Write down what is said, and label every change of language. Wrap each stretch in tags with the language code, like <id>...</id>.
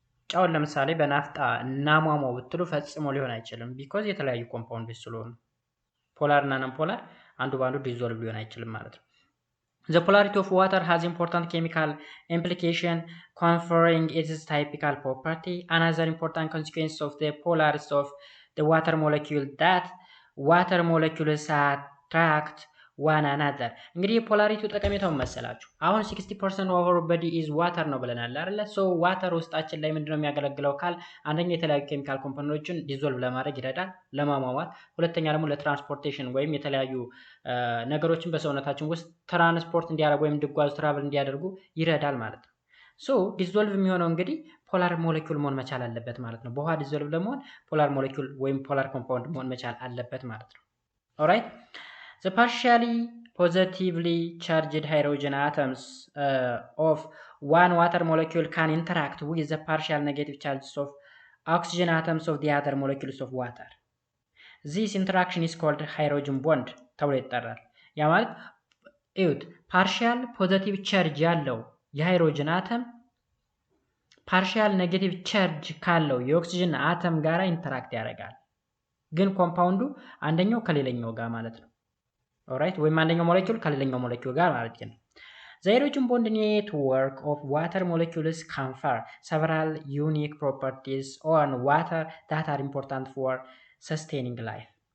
<am>ጫውን ለምሳሌ በናፍጣ እናሟሟው ብትሉ ፈጽሞ ሊሆን አይችልም ቢኮዝ የተለያዩ ኮምፓውንዶች ስለሆኑ ፖላር እና ነን ፖላር አንዱ ባንዱ ዲዞልቭ ሊሆን አይችልም ማለት ነው።</am> <en>The polarity of water has important chemical implication conferring its typical property. Another important consequence of the polarity of the water molecule that water molecules attract one another.</en> <am>እንግዲህ የፖላሪቲው ጠቀሜታው መሰላችሁ አሁን</am> <en>60% of our body is water</en> <am>ነው ብለናል አይደል? ሶ ዋተር ውስጣችን ላይ ምንድነው የሚያገለግለው ካል አንደኛ የተለያዩ ኬሚካል ኮምፖነንቶችን ዲዞልቭ ለማድረግ ይረዳል ለማሟሟት፣ ሁለተኛ ደግሞ ለትራንስፖርቴሽን ወይም የተለያዩ ነገሮችን በሰውነታችን ውስጥ ትራንስፖርት እንዲያደርጉ ወይም እንዲጓዙ ትራቭል እንዲያደርጉ ይረዳል ማለት ነው። ሶ ዲዞልቭ የሚሆነው እንግዲህ ፖላር ሞለኪውል መሆን መቻል አለበት ማለት ነው። በውሃ ዲዞልቭ ለመሆን ፖላር ሞለኪውል ወይም ፖላር ኮምፓውንድ መሆን መቻል አለበት ማለት ነው። ኦልራይት</am> <en>The partially positively charged hydrogen atoms of one water molecule can interact with the partial negative charges of oxygen atoms of the other molecules of water. This interaction is called hydrogen bond</en> <am>ተብሎ ይጠራል። ያ ማለት እዩት ፓርሻል ፖዚቲቭ ቻርጅ ያለው የሃይድሮጅን አተም ፓርሻል ኔጌቲቭ ቻርጅ ካለው የኦክሲጅን አተም ጋራ ኢንተራክት ያደርጋል። ግን ኮምፓውንዱ አንደኛው ከሌላኛው ጋር ማለት ነው። ኦልራይት ወይም አንደኛው ሞለኪውል ከሌላኛው ሞለኪውል ጋር ማለት ነው።</am> <en>The hydrogen bond network of water molecules confer several unique properties on water that are important for sustaining life.</en>